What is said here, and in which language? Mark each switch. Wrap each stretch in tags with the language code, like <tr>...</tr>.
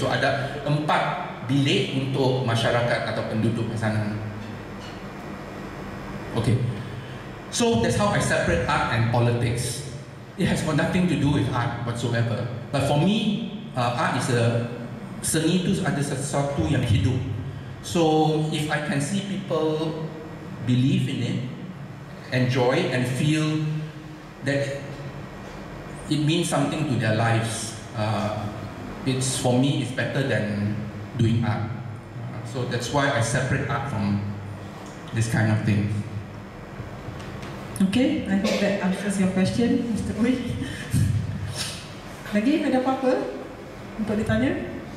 <ms>So ada 4 bilik untuk masyarakat atau penduduk sana.</ms> <en>Okay. So that's how I separate art and politics. It has got nothing to do with art whatsoever. But for me, art is</en> <ms>seni itu ada sesuatu yang hidup.</ms> <en>So if I can see people believe in it, enjoy and feel that it means something to their lives, it's for me it's better than doing art. So that's why I separate art from this kind of thing. Okay, I hope that answers your question, Mr. Hoy.</en> <ms>Lagi ada apa-apa untuk ditanya?</ms>